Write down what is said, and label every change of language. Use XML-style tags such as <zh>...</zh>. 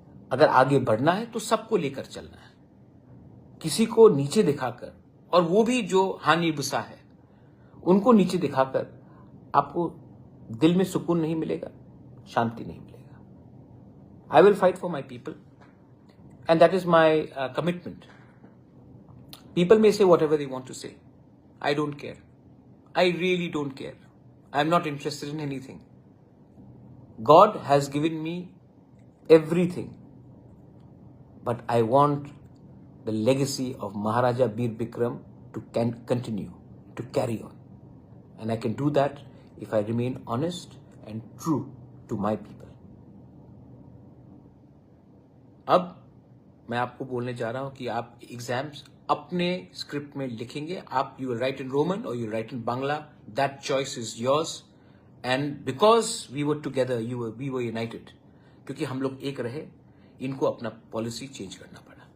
<hi>अगर आगे बढ़ना है तो सबको लेकर चलना है, किसी को नीचे दिखाकर, और वो भी जो हानि बुसा है उनको नीचे दिखाकर आपको दिल में सुकून नहीं मिलेगा, शांति नहीं मिलेगा।</hi> <en>I will fight for my people and that is my commitment. People may say whatever they want to say. I don't care. I really don't care. I'm not interested in anything. God has given me everything. But I want the legacy of Maharaja Bir Bikram to continue, to carry on. And I can do that if I remain honest and true to my people.</en> <hi>अब मैं आपको बोलने जा रहा हूं कि आप exams अपने स्क्रिप्ट में लिखेंगे।</hi> <en>आप you will write in Roman और you will write in Bangla, that choice is yours. And because we were together, we were united,</en> <hi>क्योंकि हम लोग एक रहे, इनको अपना पॉलिसी चेंज करना पड़ा।</hi>